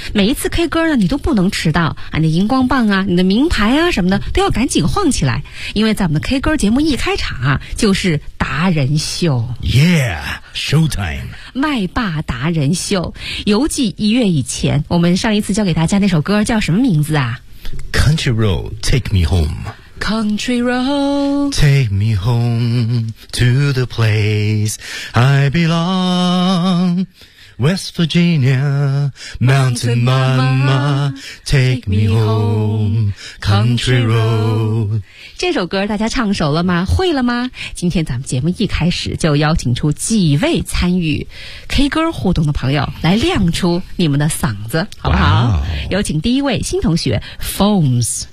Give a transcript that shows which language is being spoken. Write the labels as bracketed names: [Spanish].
[Chinese] 每一次 K 歌呢你都不能迟到啊，你的荧光棒啊，你的名牌啊什么的都要赶紧晃起来。因为在我们的 K 歌节目一开场啊就是达人秀。 [English] Yeah, Showtime. [Chinese] 麦霸达人秀。邮寄一月以前，我们上一次教给大家那首歌叫什么名字啊？ [English] Country road, take me home. Country road, take me home to the place I belong. West Virginia, mountain mama, take me home. Country road. [Chinese] 这首歌大家唱熟了吗？会了吗？今天咱们节目一开始就邀请出几位参与 K 歌互动的朋友来亮出你们的嗓子，好不好？ [English] Wow. [Chinese] 有请第一位新同学 Foams.